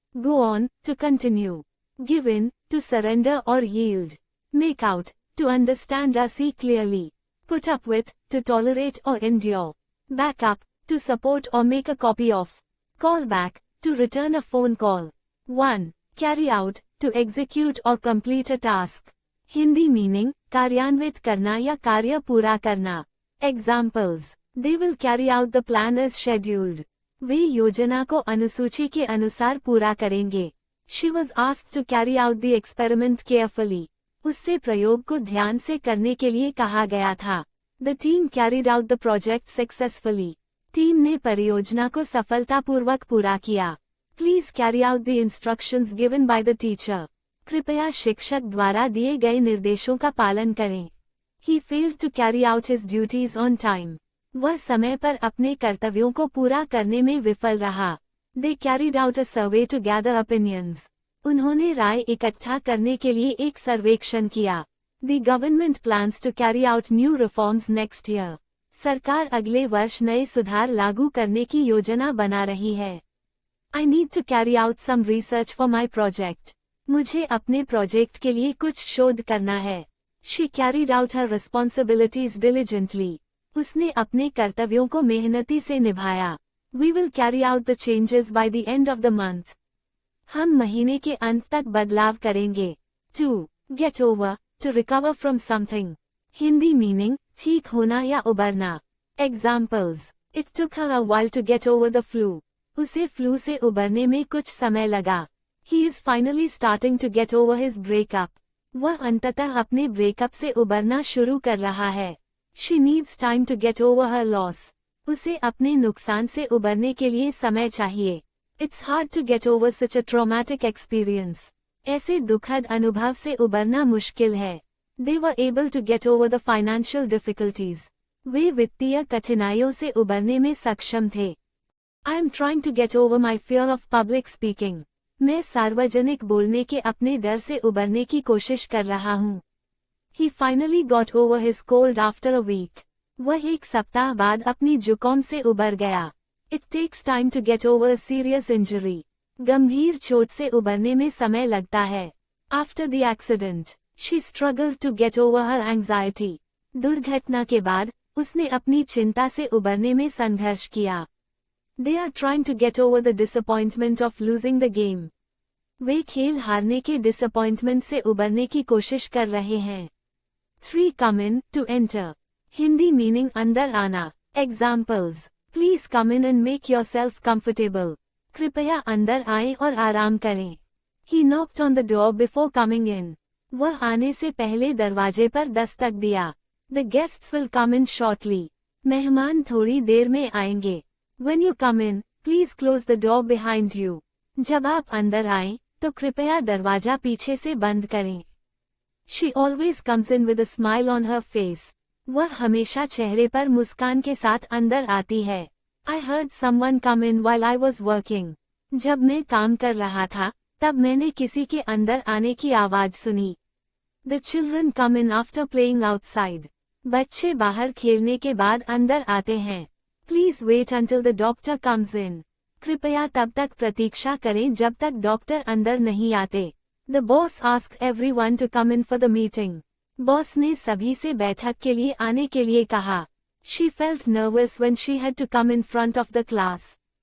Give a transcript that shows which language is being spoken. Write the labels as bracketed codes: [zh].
[en] Go on, to continue. Give in, to surrender or yield. Make out, to understand or see clearly. Put up with, to tolerate or endure. Back up, to support or make a copy of. Call back, to return a phone call. 1. Carry out, to execute or complete a task. [hi] Hindi meaning, कार्यान्वित करना या कार्य पूरा करना. [en] Examples. They will carry out the plan as scheduled. [hi] वे योजना को अनुसूची के अनुसार पूरा करेंगे. [en] She was asked to carry out the experiment carefully. [hi] उससे प्रयोग को ध्यान से करने के लिए कहा गया था. [en] The team carried out the project successfully. [hi] Team ने परियोजना को सफलतापूर्वक पूरा किया. [en] Please carry out the instructions given by the teacher. [hi] कृपया शिक्षक द्वारा दिए गए निर्देशों का पालन करें. [en] He failed to carry out his duties on time. [hi] वह समय पर अपने कर्तव्यों को पूरा करने में विफल रहा. [en] They carried out a survey to gather opinions. [hi] उन्होंने राय इकट्ठा करने के लिए एक सर्वेक्षण किया. [en] The government plans to carry out new reforms next year. [hi] सरकार अगले वर्ष नए सुधार लागू करने की योजना बना रही है. [en] I need to carry out some research for my project. [hi] मुझे अपने प्रोजेक्ट के लिए कुछ शोध करना है. [en] She carried out her responsibilities diligently. [hi] उसने अपने कर्तव्यों को मेहनती से निभाया. [en] We will carry out the changes by the end of the month. [hi] हम महीने के अंत तक बदलाव करेंगे. 2. [en] Get over, to recover from something. [hi] Hindi meaning, ठीक होना या उबरना. Examples. [en] It took her a while to get over the flu. [hi] उसे फ्लू से उबरने में कुछ समय लगा. [en] He is finally starting to get over his breakup. [hi] वह अंततः अपने ब्रेकअप से उबरना शुरू कर रहा है. [en] She needs time to get over her loss. [hi] उसे अपने नुकसान से उबरने के लिए समय चाहिए. [en] It's hard to get over such a traumatic experience. [hi] ऐसे दुखद अनुभव से उबरना मुश्किल है. [en] They were able to get over the financial difficulties. [hi] वे वित्तीय कठिनाइयों से उबरने में सक्षम थे. [en] I am trying to get over my fear of public speaking. [hi] मैं सार्वजनिक बोलने के अपने डर से उबरने की कोशिश कर रहा हूँ. [en] He finally got over his cold after a week. [hi] वह एक सप्ताह बाद अपनी जुकाम से उबर गया. [en] It takes time to get over a serious injury. [hi] गंभीर चोट से उबरने में समय लगता है. [en] After the accident, she struggled to get over her anxiety. [hi] दुर्घटना के बाद, उसने अपनी चिंता से उबरने में संघर्ष किया. [en] They are trying to get over the disappointment of losing the game. [hi] वे खेल हारने के disappointment से उबरने की कोशिश कर रहे हैं. [en] 3. Come in, to enter. [hi] Hindi meaning अंदर आना. [en] Examples. Please come in and make yourself comfortable. [hi] कृपया अंदर आएं और आराम करें. [en] He knocked on the door before coming in. [hi] वह आने से पहले दरवाजे पर दस्तक दिया. [en] The guests will come in shortly. [hi] मेहमान थोड़ी देर में आएंगे. [en] When you come in, please close the door behind you. [hi] जब आप अंदर आएं, तो कृपया दरवाजा पीछे से बंद करें. [en] She always comes in with a smile on her face. [hi] वह हमेशा चेहरे पर मुस्कान के साथ अंदर आती है. [en] I heard someone come in while I was working. [hi] जब मैं काम कर रहा था, तब मैंने किसी के अंदर आने की आवाज सुनी. [en] The children come in after playing outside. [hi] बच्चे बाहर खेलने के बाद अंदर आते हैं. [en] Please wait until the doctor comes in. [hi] कृपया तब तक प्रतीक्षा करें जब तक डॉक्टर अंदर नहीं आते. [en] The boss asked everyone to come in for the meeting. [hi] Boss ने सभी से बैठक के लिए आने के लिए कहा. [en] She felt nervous when she had to come in front of the class.